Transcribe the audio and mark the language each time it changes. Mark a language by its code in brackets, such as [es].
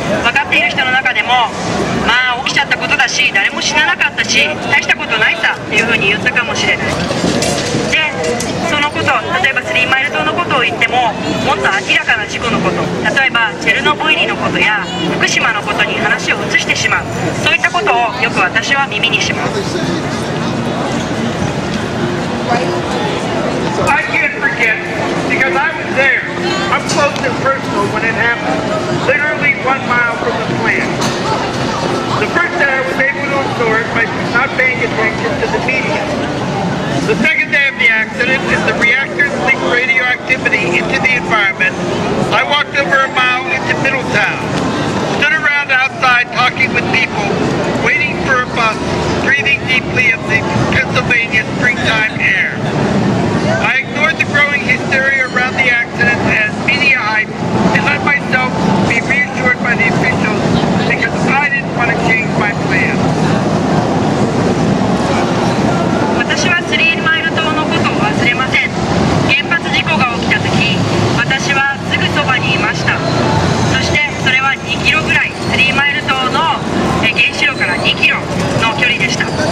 [ja] 分かっている人の中でも起きちゃったことだし、誰も死ななかったし大したことないさっていうふうに言ったかもしれない。でそのこと、例えばスリーマイル島のことを言ってももっと明らかな事故のこと、例えばチェルノブイリのことや福島のことに話を移してしまう、そういったことをよく私は耳にします。 [en] I can't forget, because I was there, up close and personal when it happened, literally 1 mile from the plant. The first day I was able to ignore it by not paying attention to the media. The second day of the accident, as the reactors leaked radioactivity into the environment, I walked over a mile into Middletown, stood around outside talking with people, waiting for a bus, breathing deeply of the Pennsylvania springtime air. I ignored the growing hysteria around the accident as media hype and let myself be reassured by the officials because I didn't want to change my plan. [ja] 私はスリーマイル島のことを忘れません。原発事故が起きた時、私はすぐそばにいました。そしてそれは2キロぐらい、スリーマイル島の原子炉から2キロの距離でした。